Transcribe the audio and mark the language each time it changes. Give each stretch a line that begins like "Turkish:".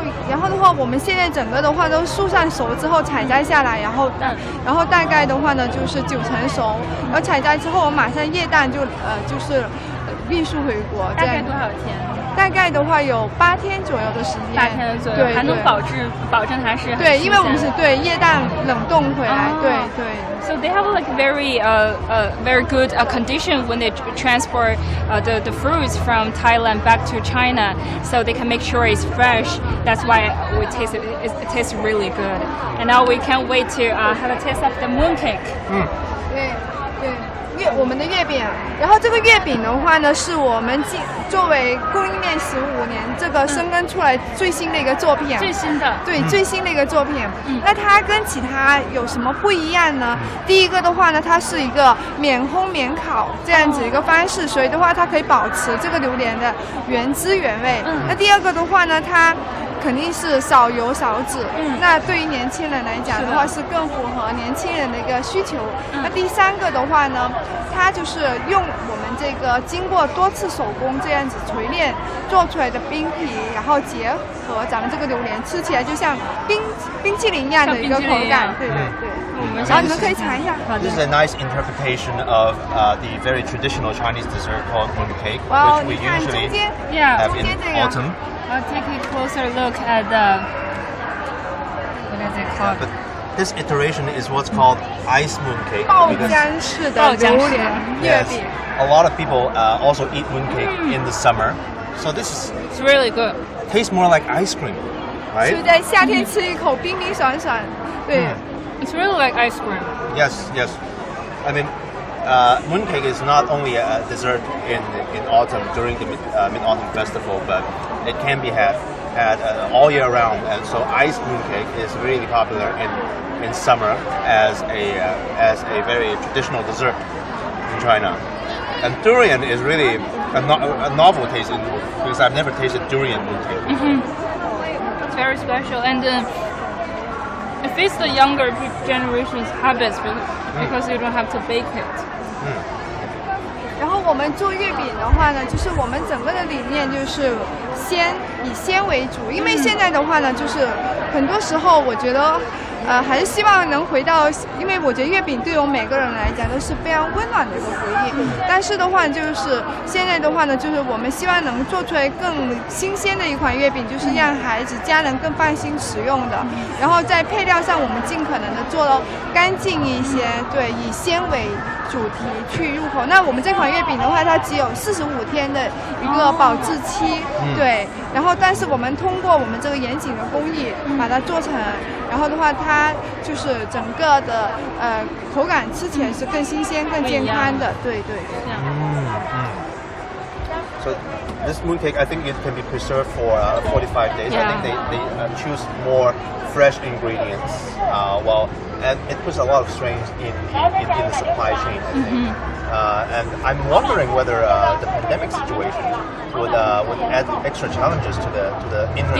Chinese: 然后的话，我们现在整个的话都树上熟之后采摘下来，然后大概的话呢就是9成熟，然后采摘之后我马上液氮就是运输回国。大概多少天？大概的话有8天左右的时间。 8天左右，还能保证它是对，因为我们是液氮冷冻回来，对。
English: So they have like very good condition when they transport the fruits from Thailand back to China, so they can make sure it's fresh. That's why we taste it. It tastes really good. And now we can't wait to have a taste of the mooncake.
Chinese: 对。我们的月饼，然后这个月饼的话呢，是我们作为供应链15年这个生根出来最新的一个作品。最新的。对，最新的一个作品。那它跟其他有什么不一样呢？第一个的话呢，它是一个免烘免烤这样子一个方式，所以的话它可以保持这个榴莲的原汁原味。那第二个的话呢，它肯定是少油少脂，那对于年轻人来讲的话是更符合年轻人的一个需求。那第三个的话呢，它就是用我们这个经过多次手工这样子锤炼做出来的冰皮，然后结合咱们这个榴莲，吃起来就像冰淇淋一样的一个口感。对。然后你们可以尝一下。
English: This is a nice interpretation of the very traditional Chinese dessert called mooncake, which we usually have in autumn. I'll take a closer look at what is it called? But this iteration is what's called ice mooncake.
Chinese: 爆浆式的榴莲月饼。
English: A lot of people also eat mooncake in the summer, so it's really good. Tastes more like ice cream, right?
Chinese: 所以在夏天吃一口冰冰爽爽，对。
English: It's really like ice cream. Yes. I mean, mooncake is not only a dessert in autumn during the Mid-Autumn Festival, but it can be had all year round. And so ice mooncake is really popular in summer as a very traditional dessert in China. And durian is really a novel taste because I've never tasted durian mooncake. It's very special, and it fits the younger generation's habits because you don't have to bake it.
Chinese: 然后我们做月饼的话呢，就是我们整个的理念就是以鲜为主，因为现在的话呢，就是很多时候我觉得还是希望能回到，因为我觉得月饼对我们每个人来讲都是非常温暖的一个回忆。但是的话，就是现在的话呢，就是我们希望能做出来更新鲜的一款月饼，就是让孩子、家人更放心食用的。然后在配料上，我们尽可能的做到干净一些，对，以鲜为主题去入口。那我们这款月饼的话，它只有45天的一个保质期，对。然后，但是我们通过我们这个严谨的工艺把它做成，然后的话，它就是整个的口感吃起来是更新鲜、更健康的，对。
English: So this mooncake, I think it can be preserved for 45 days. I think they choose more fresh ingredients. And it puts a lot of strains in the supply chain. I think. And I'm wondering whether the pandemic situation would add extra challenges to the international.